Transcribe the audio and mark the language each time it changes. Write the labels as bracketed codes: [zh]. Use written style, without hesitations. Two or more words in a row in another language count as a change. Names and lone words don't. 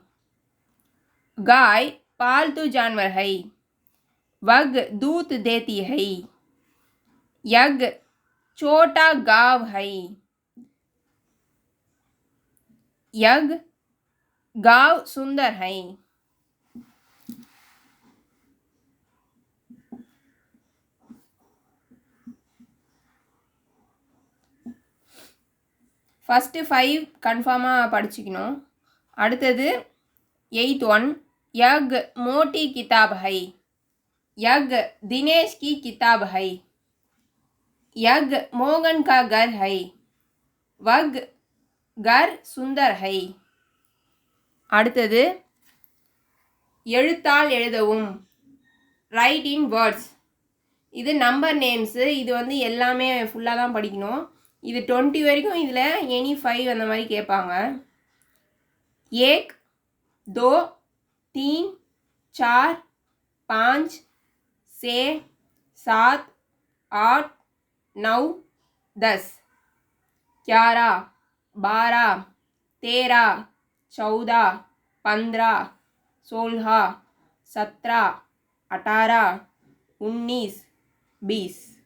[hi] गाय पालतू जानवर है, वह दूध देती है. यह छोटा गांव है, यह गांव सुंदर है. [ta] ஃபஸ்ட்டு 5 கன்ஃபார்மாக படிச்சுக்கணும். அடுத்தது 8th one, [hi] यह मोटी किताब है, यह दिनेश की किताब है. यह मोहन का घर है, वह घर सुंदर है. [ta] அடுத்தது, எழுத்தால் எழுதவும், [en] write in words. [ta] இது [en] number names. [ta] இது வந்து எல்லாமே ஃபுல்லாக தான் படிக்கணும். இது 20 வரைக்கும். இதில் எனி 5 அந்த மாதிரி கேட்பாங்க. 1, 2, 3, 4, 5, 6, 7, 8, 9, 10, 11, 12, 13, 14, 15, 16, 17, 18, 19, 20.